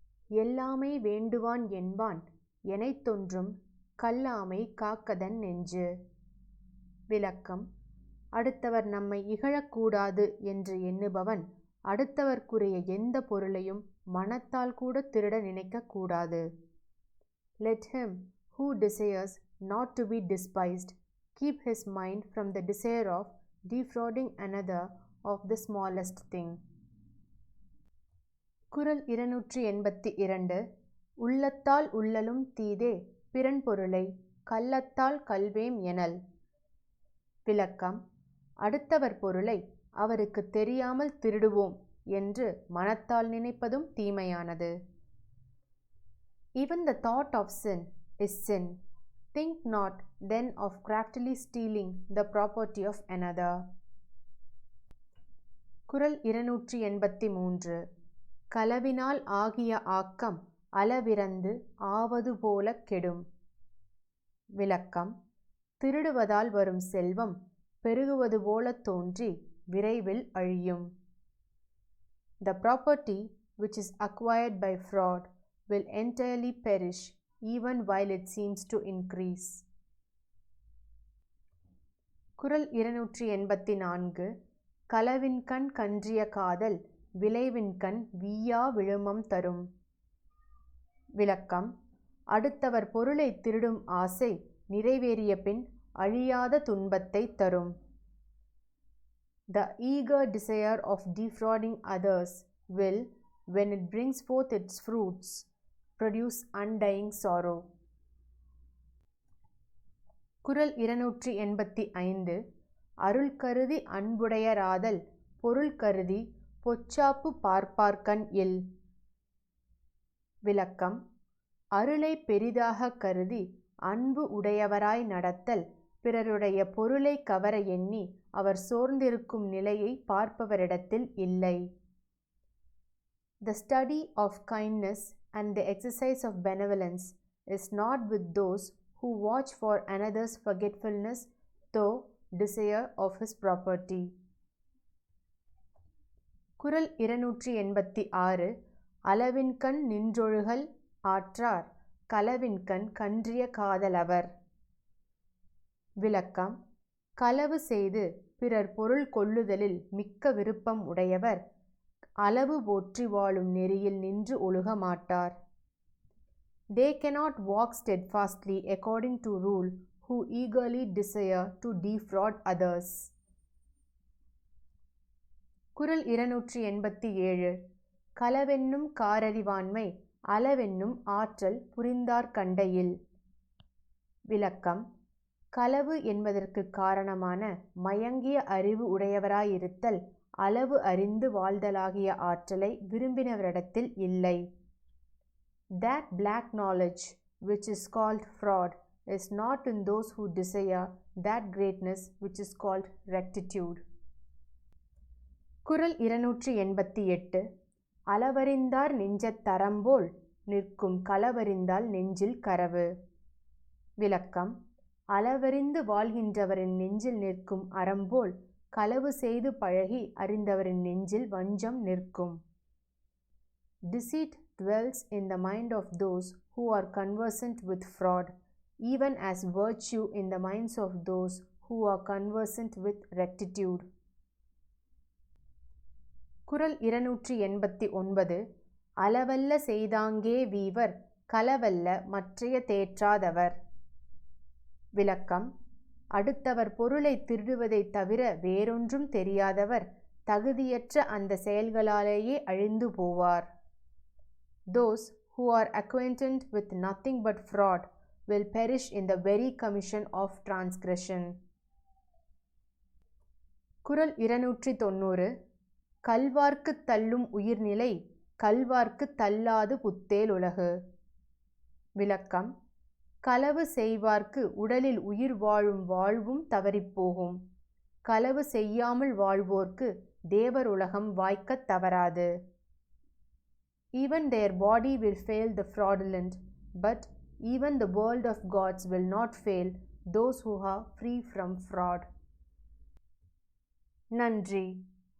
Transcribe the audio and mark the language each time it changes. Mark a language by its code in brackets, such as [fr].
[ta] எல்லாமை வேண்டுவான் என்பான் எனைத்தொன்றும் கல்லாமை காக்கதன் நெஞ்சு. விளக்கம். அடுத்தவர் நம்மை இகழக்கூடாது என்று எண்ணுபவன் அடுத்தவர்க்குரிய எந்த பொருளையும் மனத்தால் கூட திருட நினைக்கக்கூடாது. [en] Let him who desires not to be despised keep his mind from the desire of defrauding another of the smallest thing. [ta] குறள் 282. உள்ளத்தால் உள்ளலும் தீதே பிறன் பொருளை கள்ளத்தால் கள்வேம் எனல். விளக்கம். அடுத்தவர் பொருளை அவருக்கு தெரியாமல் திருடுவோம் என்று மனத்தால் நினைப்பதும் தீமையானது. [en] Even the thought of sin is sin. Think not then of craftily stealing the property of another. [ta] குறள் 283. களவினால் ஆகிய ஆக்கம் அளவிறந்து ஆவது போலக் கெடும். விளக்கம். திருடுவதால் வரும் செல்வம் பெருகுவது போலத் தோன்றி விரைவில் அழியும். [en] The property which is acquired by fraud will entirely perish even while it seems to increase. [ta] குறள் 284. களவின்கண் கன்றிய காதல் விளைவின்கண் வீயா விழுமம் தரும். விளக்கம். அடுத்தவர் பொருளை திருடும் ஆசை நிறைவேறிய பின் அழியாத துன்பத்தை தரும். [en] The eager desire of defrauding others will, when it brings forth its fruits, produce undying sorrow. [ta] குறள் 285. அருள் கருதி அன்புடையராதல் பொருள் கருதி பொச்சாப்பு பார்ப்பார்கண் இல். விளக்கம். அருளை பெரிதாக கருதி அன்பு உடையவராய் நடத்தல் பிறருடைய பொருளை கவர எண்ணி அவர் சோர்ந்திருக்கும் நிலையை பார்ப்பவரிடத்தில் இல்லை. [en] The study of kindness and the exercise of benevolence is not with those who watch for another's forgetfulness though desire of his property. [ta] குறள் 286. அளவின்கண் நின்றொழுகல் ஆற்றார் களவின்கண் கன்றிய காதலவர். விளக்கம். களவு செய்து பிறர் பொருள் கொள்ளுதலில் மிக்க விருப்பம் உடையவர் அளவு போற்றி வாழும் நெறியில் நின்று ஒழுக மாட்டார். [en] They cannot walk steadfastly according to rule who eagerly desire to defraud others. [ta] குறள் 287. களவென்னும் காரறிவாண்மை அளவென்னும் ஆற்றல் புரிந்தார் கண்டையில். விளக்கம். களவு என்பதற்கு காரணமான மயங்கிய அறிவு உடையவராயிருத்தல் அளவு அறிந்து வாழ்தலாகிய ஆற்றலை விரும்பினவரிடத்தில் இல்லை. [en] That black knowledge which is called fraud is not in those who desire that greatness which is called rectitude. [ta] குறள் 288. அளவறிந்தார் நெஞ்சத் தரம்போல் நிற்கும் களவறிந்தால் நெஞ்சில் கரவு. விளக்கம். அளவறிந்து வாழ்கின்றவரின் நெஞ்சில் நிற்கும் அறம்போல் களவு செய்து பழகி அறிந்தவரின் நெஞ்சில் வஞ்சம் நிற்கும். [en] Deceit dwells in the mind of those who are conversant with fraud, even as virtue in the minds of those who are conversant with rectitude. [ta] குறள் 289. அளவல்ல செய்தாங்கே வீவர் களவல்ல மற்றைய தேற்றாதவர். விளக்கம். அடுத்தவர் பொருளை திருடுவதைத் தவிர வேறொன்றும் தெரியாதவர் தகுதியற்ற அந்த செயல்களாலேயே அழிந்து போவார். [en] Those who are acquainted with nothing but fraud will perish in the very commission of transgression. [ta] குறள் 290. கல்வார்க்குத் தள்ளும் உயிர்நிலை கல்வார்க்குத் தள்ளாது புத்தேல் உலகு. விளக்கம். களவு செய்வார்க்கு உடலில் உயிர் வாழும் வாழ்வும் தவறிப்போகும். களவு செய்யாமல் வாழ்வோர்க்கு தேவர் உலகம் வாய்க்கத் தவறாது. [en] Even their body will fail the fraudulent, but even the world of gods will not fail those who are free from fraud. [ta] நன்றி.